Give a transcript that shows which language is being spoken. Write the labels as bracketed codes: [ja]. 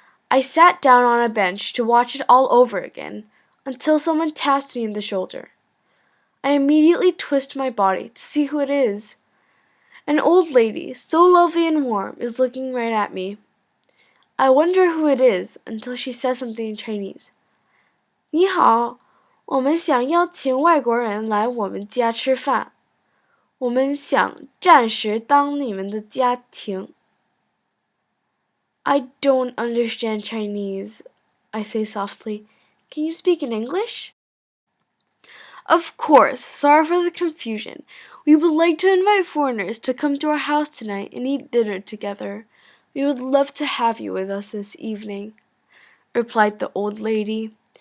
[en] I sat down on a bench to watch it all over again, until someone tapped me in the shoulder. I immediately twist my body to see who it is. An old lady, so lovely and warm, is looking right at me. I wonder who it is until she says something in Chinese. [zh] 你好，我们想邀请外国人来我们家吃饭。我们想暂时当你们的家庭。 [en] I don't understand Chinese, I say softly. Can you speak in English? Of course, sorry for the confusion. We would like to invite foreigners to come to our house tonight and eat dinner together. We would love to have you with us this evening, replied the old lady.